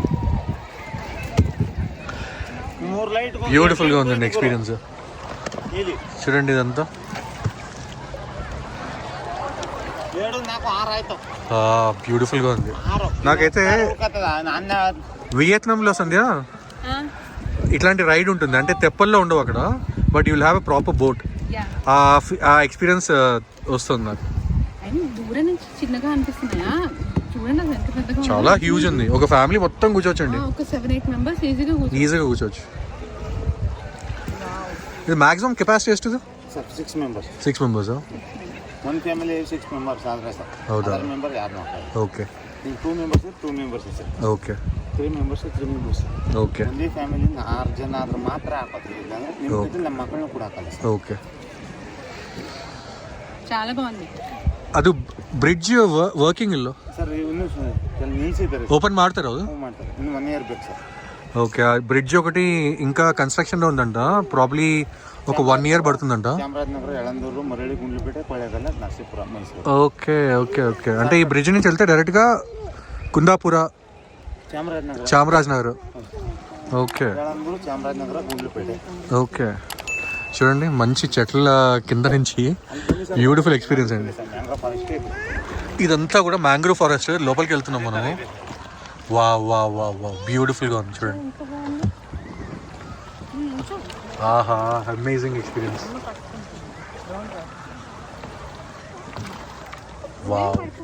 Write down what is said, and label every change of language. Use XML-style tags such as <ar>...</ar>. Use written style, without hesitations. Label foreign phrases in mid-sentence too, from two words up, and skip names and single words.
<te>బ్యూటిఫుల్గా ఉందండి ఎక్స్పీరియన్స్. చూడండి ఇదంతా బ్యూటిఫుల్గా ఉంది. నాకైతే వియత్నాంలో సంధ్య ఇట్లాంటి రైడ్ ఉంటుంది. అంటే తెప్పల్లో ఉండవు అక్కడ,</te> <en>but you will have a proper boat.</en> <te>ఆ ఎక్స్పీరియన్స్ వస్తుంది నాకు. దూరం నుంచి చిన్నగా అనిపిస్తున్నాయా? చూడండి, చాలా హ్యూజ్ ఉంది. ఒక ఫ్యామిలీ మొత్తం కూర్చోవచ్చండి. ఒక 7-8 మెంబర్స్ ఈజీగా కూర్చోవచ్చు. ఇది మాక్సిమం కెపాసిటీ ಎಷ್ಟು?</te> <en>6 members. 6 members. One family 6 members</en> <kn>ಆದ್ರೆ ಸರ್. ಹೌದಾ?</kn> <en>Other member</en> <kn>ಯಾರು ನೋಡ್ತಾರೆ. ಓಕೆ. 2 members ಸರ್. ಓಕೆ.</kn> <en>3 members.</en> <kn>ಓಕೆ. ಒಂದೇ ಫ್ಯಾಮಿಲಿ 6 ಜನ ಆದ್ರೆ ಮಾತ್ರ ಹಾಕೋತೀವಿ. ಇಲ್ಲಾಂದ್ರೆ ನಿಮ್ಮ ಜೊತೆ ನಮ್ಮ ಮಕ್ಕಳನ್ನು ಕೂಡ ಹಾಕಲ್ಲ ಸರ್. ಓಕೆ.</kn> <te>చాలా బాగుంది.</te> <kn>ಅದು</kn> <en>bridge working</en> <kn>ಇಲ್ಲೋ ಸರ್? ಇನ್ನೂ ನಿಲ್ಸಿದ್ದಾರೆ. ఓపెన్ ಮಾಡ್ತಾರೆ ಅದು? ಮಾಡ್ತಾರೆ. ಇನ್ನು 1 year ಬೇಕು ಸರ್.</kn> <te>ఓకే. బ్రిడ్జ్ ఒకటి ఇంకా కన్స్ట్రక్షన్లో ఉందంట. ప్రాబ్లీ ఒక 1 year పడుతుందంట.</te> <kn>ಚಾಮರಾಜನಗರ, ಯಳಂದೂರು, ಮರಳಿ, ಗುಂಡ್ಲುಪೇಟೆ, ಕೊಳ್ಳೇಗಾಲ, ನರಸೀಪುರ, ಮೈಸೂರು.</kn> <te>ఓకే ఓకే ఓకే. అంటే ఈ బ్రిడ్జ్ నుంచి వెళ్తే డైరెక్ట్గా కుందాపుర,</te> <kn>ಚಾಮರಾಜನಗರ,</kn> <te>చామరాజనగర్. ఓకే</te> <kn>ಯಳಂದೂರು, ಚಾಮರಾಜನಗರ, ಗುಂಡ್ಲುಪೇಟೆ.</kn> <te>ఓకే. చూడండి మంచి చెట్ల కింద నుంచి బ్యూటిఫుల్ ఎక్స్పీరియన్స్ అండి.</te> <en>mangrove forest</en> <te>ఇదంతా కూడా</te> <en>mangrove forest.</en> <te>లోపలికి వెళ్తున్నాం మనము. వా వా వా వా బ్యూటిఫుల్గా ఉంది చూడండి.</te> <en>aha, amazing experience. వావ్.</en>